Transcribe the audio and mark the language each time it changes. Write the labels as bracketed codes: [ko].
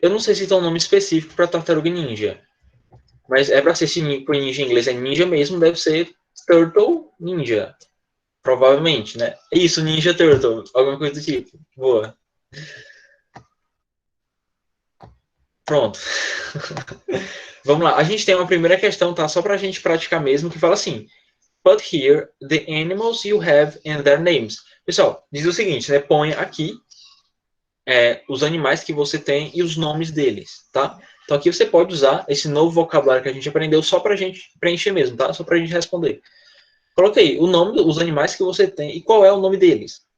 [pt] Eu não sei se tem um nome específico para Tartaruga Ninja. Mas é para ser com ninja em inglês é ninja mesmo, deve ser Turtle Ninja. Provavelmente, né? Isso, Ninja Turtle. Alguma coisa do tipo. Boa. Pronto. Vamos lá. A gente tem uma primeira questão, tá? Só pra gente praticar mesmo, que fala assim. [en] Put here the animals you have and their names. [pt] Pessoal, diz o seguinte, né? Põe aqui os animais que você tem e os nomes deles, tá? Então aqui você pode usar esse novo vocabulário que a gente aprendeu só pra gente preencher mesmo, tá? Só pra gente responder. Coloca aí o nome dos animais que você tem e qual é o nome deles.